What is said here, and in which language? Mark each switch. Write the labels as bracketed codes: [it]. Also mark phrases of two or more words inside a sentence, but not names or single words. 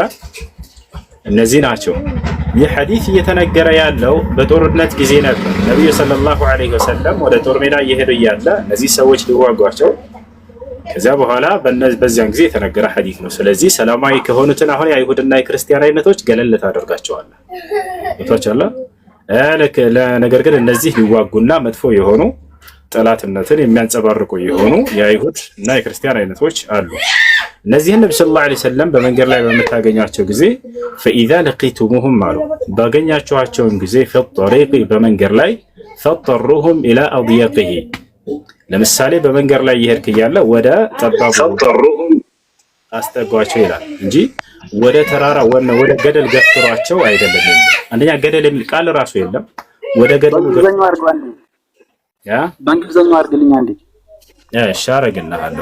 [am] እነዚህ ናቸው። ይህ ሐዲስ እየተነገረ ያለው በጦርነት ጊዜ ነበር። ነብዩ [ar] صلى الله عليه وسلم [am] ወደ ጦር ሜዳ እየሄዱ እያለ እነዚህ ሰዎች ሊዋጓቸው ከዚያ በኋላ በዚያን ጊዜ የተነገረ ሐዲስ ነው። ስለዚህ ሰላማዊ ከሆኑትን አሁን የአይሁድና የክርስቲያን አይነቶች ገለል ታደርጋቸዋለህ። ነገር ግን እነዚህ ሊዋጉና መጥፎ የሆኑ ጠላትነትን የሚያንጸባርቁ የሆኑ የአይሁድ እና የክርስቲያን አይነቶች አሉ። እነዚህን ነብዩ [ar] صلى الله عليه وسلم [am] በመንገድ ላይ በመታገኛቸው ጊዜ [ar] فإذا لقيتموهم [am] አሉ ባገኛቸዋቸውን ጊዜ [ar] في الطريق [am] በመንገድ ላይ [ar] فاضطروهم إلى أضيقه [am] ለምሳሌ በመንገድ ላይ ይሄድክ እያለ ወደ ጠባቡ አስጠጓቸው ይላል እንጂ ወደ ተራራ ወደ ገደል ገፍትሯቸው አይደለም። አንደኛ ገደል የሚል ቃል ራሱ የለም። ወደ ገደል ገፍትሯቸው አድርጓል። ያ በእንግሊዝኛው አድርግልኝ አንዴ። እሺ አረግልሃለሁ።